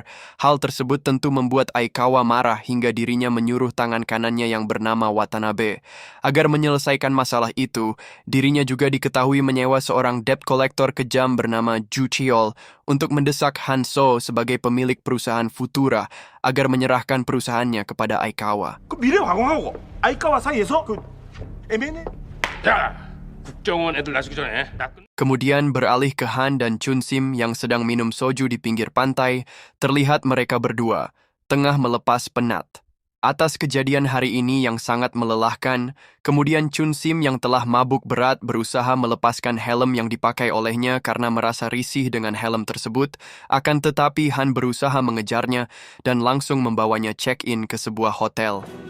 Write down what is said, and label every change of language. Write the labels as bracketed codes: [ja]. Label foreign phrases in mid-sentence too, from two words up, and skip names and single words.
[id] Hal tersebut tentu membuat Aikawa marah hingga dirinya menyuruh tangan kanannya yang bernama Watanabe. Agar menyelesaikan masalah itu, dirinya juga diketahui menyewa seorang [en] debt collector [id] kejam bernama Ju Cheol untuk mendesak Han So sebagai pemilik perusahaan Futura agar menyerahkan perusahaannya kepada Aikawa. [ko] 그 미래화공하고 아이카와 사이에서 그 애매네. 자, 국정원 애들 나서기 전에 나 끝. [id] Kemudian beralih ke Han dan Chun Sim yang sedang minum soju di pinggir pantai, terlihat mereka berdua tengah melepas penat. Atas kejadian hari ini yang sangat melelahkan, kemudian Chun Sim yang telah mabuk berat berusaha melepaskan helm yang dipakai olehnya karena merasa risih dengan helm tersebut, akan tetapi Han berusaha mengejarnya dan langsung membawanya check-in ke sebuah hotel.